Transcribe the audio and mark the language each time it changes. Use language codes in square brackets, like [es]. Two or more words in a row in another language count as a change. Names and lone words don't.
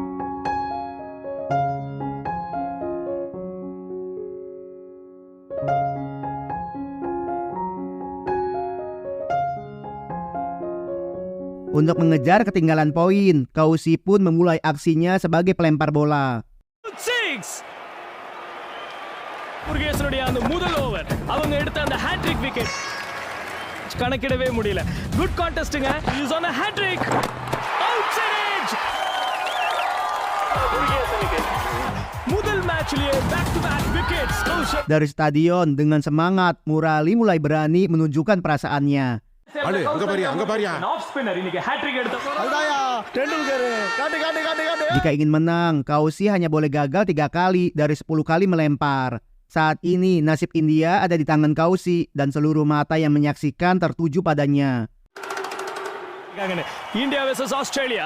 [id] Untuk mengejar ketinggalan poin, Kausi pun memulai aksinya sebagai pelempar bola. [ta] முருகேசனுடைய அந்த முதல் ஓவர் அவங்க எடுத்த அந்த [en] hat-trick wicket [ta] கணக்கிடவே முடியல. [en] good contest. is on a hat-trick. outside edge. [ta] முதல் மேட்ச்லயே [en] back to back wickets. [id] Dari stadion dengan semangat, Murali mulai berani menunjukkan perasaannya. [en] Off spinner [ta] இன்னைக்கு hat-trick எடுத்த [id] Jika ingin menang, Kausi hanya boleh gagal 3 kali dari 10 kali melempar. Saat ini nasib India ada di tangan Kausi dan seluruh mata yang menyaksikan tertuju padanya. India versus Australia.